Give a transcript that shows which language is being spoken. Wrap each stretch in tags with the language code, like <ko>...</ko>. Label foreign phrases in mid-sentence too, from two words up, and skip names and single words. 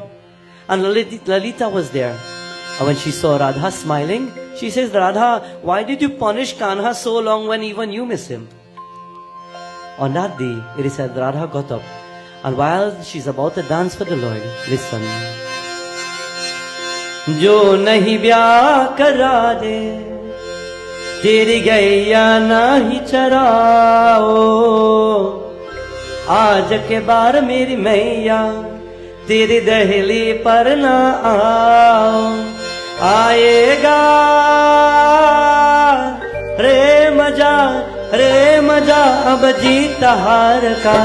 <en>And Lalita was there. And when she saw Radha smiling, she says, Radha, why did you punish Kanha so long when even you miss him? On that day, it is said Radha got up. And while she's about to dance for the Lord, listen.</en> <hi>जो नहीं ब्याह करा दे, तेरी गैया नहीं चराओ. आज के बार मेरी मैया तेरी दहली पर ना आओ. आएगा रे मजा अब जीता हार का.</hi>